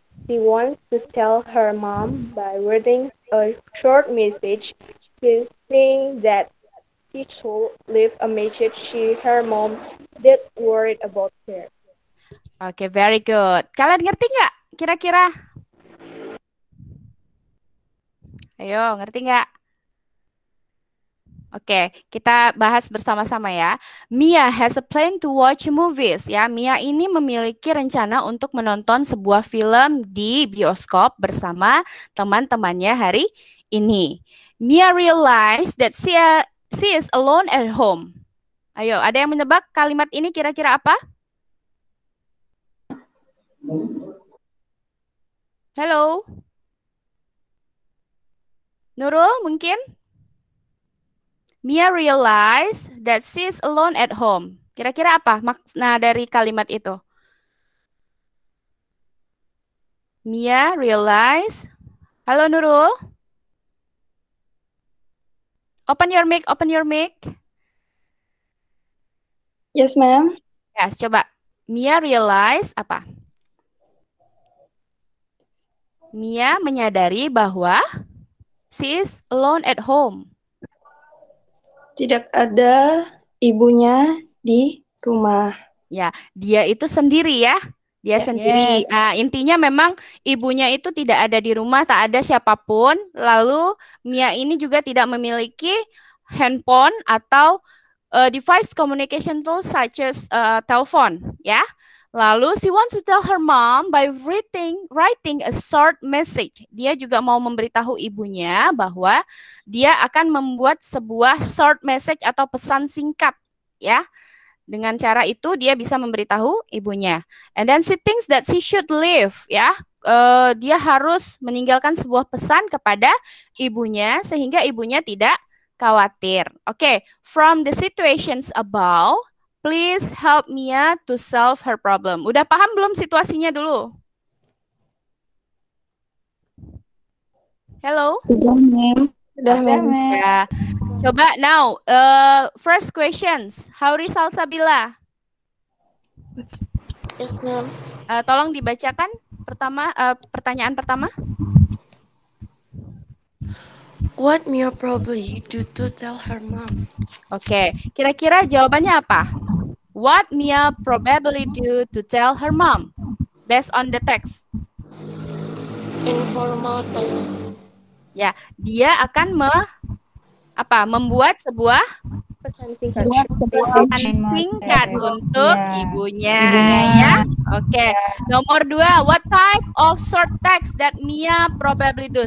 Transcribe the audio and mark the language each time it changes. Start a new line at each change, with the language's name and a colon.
English: She wants to tell her mom by writing a short message saying that she should leave a message her mom that worried about her.
Indonesian: Oke,
English: very good.
Indonesian: Kalian ngerti nggak kira-kira? Ayo, ngerti nggak? Oke, kita bahas bersama-sama ya.
English: Mia has a plan to watch movies ya.
Indonesian: Mia ini memiliki rencana untuk menonton sebuah film di bioskop bersama teman-temannya hari ini.
English: Mia realized that she is alone at home.
Indonesian: Ayo, ada yang menebak kalimat ini kira-kira apa? Halo? Nurul mungkin?
English: Mia realized that she is alone at home.
Indonesian: Kira-kira apa makna dari kalimat itu?
English: Mia realized.
Indonesian: Halo
English: Nurul? Open your mic, open your mic. Yes, ma'am.
Indonesian: Yes, coba.
English: Mia realized
Indonesian: apa? Mia menyadari bahwa
English: she is alone at home.
Indonesian: Tidak ada ibunya di rumah. Ya, dia itu sendiri ya. Dia sendiri. Nah, intinya memang ibunya itu tidak ada di rumah, tak ada siapapun. Lalu Mia ini juga tidak memiliki handphone atau
English: device communication tools such as
Indonesian: telepon, ya. Lalu
English: she wants to tell her mom by writing a short message.
Indonesian: Dia juga mau memberitahu ibunya bahwa dia akan membuat sebuah
English: short message
Indonesian: atau pesan singkat, ya. Dengan cara itu dia bisa memberitahu ibunya.
English: And then she thinks that she should leave,
Indonesian: ya. Dia harus meninggalkan sebuah pesan kepada ibunya sehingga ibunya tidak khawatir.
English: Oke, from the situations above, please help Mia to solve her problem.
Indonesian: Udah paham belum situasinya dulu?
English: Hello?
Indonesian: Sudah, ma'am. Sudah, ma'am.
English: Ya.
Indonesian: Coba
English: now, first questions. How is Salsabila? Yes, ma'am.
Indonesian: Tolong dibacakan pertanyaan pertama.
English: What Mia probably do to tell her mom?
Indonesian: Oke, kira-kira jawabannya apa?
English: What Mia probably do to tell her mom based on the text? Informal talk.
Indonesian: Ya, dia akan membuat sebuah pesan singkat untuk ibunya ya. Oke.
English: Nomor 2, what type of short text that Mia probably do?